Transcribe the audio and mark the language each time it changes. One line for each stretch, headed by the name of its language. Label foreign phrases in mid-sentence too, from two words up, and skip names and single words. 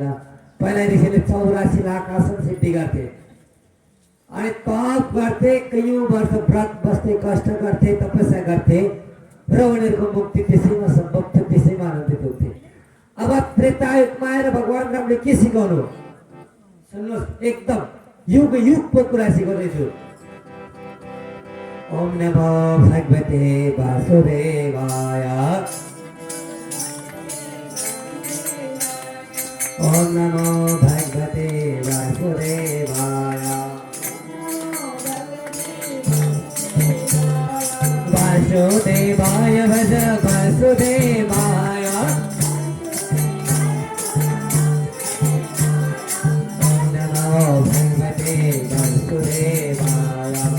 Nepali: पहिला ऋषिले 84 लाख आसन सिद्धि गर्थे अनि तप गर्थे, कयौं वर्ष व्रत बस्थे, कष्ट गर्थे, तपस्या गर्थे र उनीहरूको मुक्ति त्यसैमा सम्भव थियो, त्यसैमा आनन्दित हुन्थे। अब त्रेतायुगमा आएर भगवान रामले के सिकाउनु सुन्नुहोस्, एकदम युग युगको कुरा सिकाउँदैछु।
Sanskrit: ओम नमो भगवते वासुदेवाय, ओम नमो भगवते वासुदेवाय, वासुदेवाय भज वासुदेवाय, नमो भगवते वासुदेवाय।